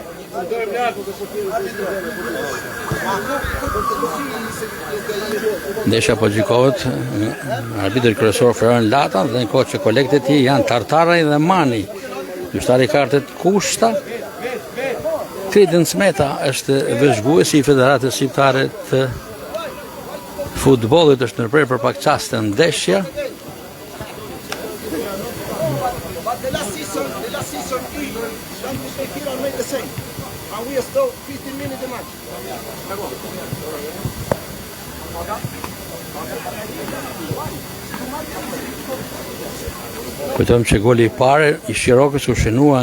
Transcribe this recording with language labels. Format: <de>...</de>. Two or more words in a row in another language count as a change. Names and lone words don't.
<sq>Ndeshja po gjykohet arbitri kryesor Ferran Lata dhe në kohë që kolegët e tij janë Tartaraj dhe Mani. Gjyqtari i kartet Kushta. Kritin Smeta është vëzhguesi i Federatës Shqiptare të Futbollit, është ndërprer për pak çaste ndeshja.</sq> <en>But the last season, Shakira made the same. And we are still 15 minutes a match.</en> <sq>Kujtojmë që goli i parë i Shirokës u shënua</sq>